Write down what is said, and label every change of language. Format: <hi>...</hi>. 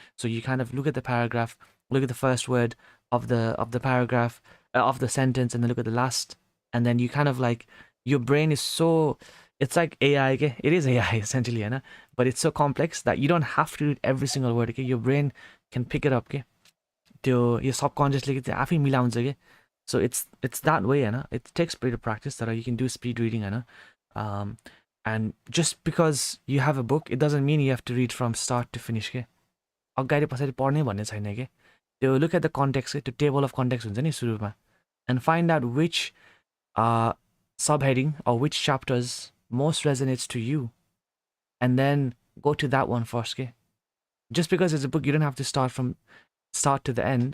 <en>So you kind of look at the paragraph, look at the first word of the paragraph, of the sentence, and then look at the last, and then you kind of like, your brain is so, it's like AI, okay? It is AI essentially, but it's so complex that you don't have to read every single word, okay? Your brain can pick it up, okay? Your subconsciously</en> <ne>आफै मिलाउँछ के.</ne> <en>So it's that way, it takes a bit of practice that you can do speed reading, and just because you have a book, it doesn't mean you have to read from start to finish, के.</en> <ne>अगाडि पछाडि पढ्ने भन्ने छैन के.</ne> <en>त्यो look at the context, त्यो table of context</en> <ne>हुन्छ नि सुरुमा,</ne> <en>and find out which subheading or which chapters most resonates to you, and then go to that one first, के. Just because it's a book, you don't have to start from start to the end.</en>